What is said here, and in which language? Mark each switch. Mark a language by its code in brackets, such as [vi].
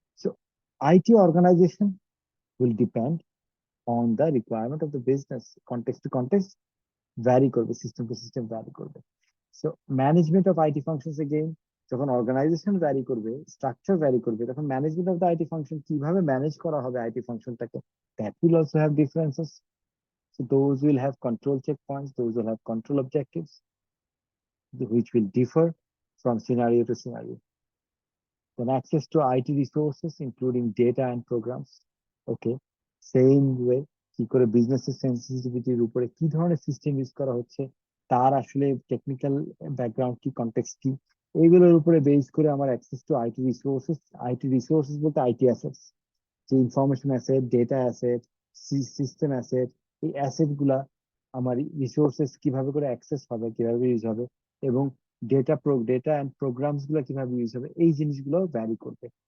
[en] so IT organisation will depend on the requirement of the business, [bn] context two context vary করবে, system two system vary করবে। [en] so management of IT functions again, [bn] যখন organisation vary করবে, structure vary করবে, তখন management of the IT function কিভাবে manage করা হবে IT ফাংশনটাকে, [en] That will also have differences. So those will have control checkpoints, those will have control objectives, which will differ from scenario to scenario. Then access to IT resources, including data and programs. Okay, same way, [bn] কি করে business সেন্সিটিভিটির উপরে কি ধরনের system use করা হচ্ছে, তার আসলে technical background কি, কনটেক্সট কি, এইগুলোর উপরে বেস করে আমার access to IT resources. IT resources বলতে আইটি অ্যাসেটস, যে information asset, data asset, system asset, এই অ্যাসেট গুলা আমার রিসোর্সেস কিভাবে করে অ্যাক্সেস হবে, কিভাবে ইউজ হবে, এবং ডেটা অ্যান্ড প্রোগ্রামস গুলো কিভাবে ইউজ হবে, এই জিনিসগুলো ভ্যারি করবে।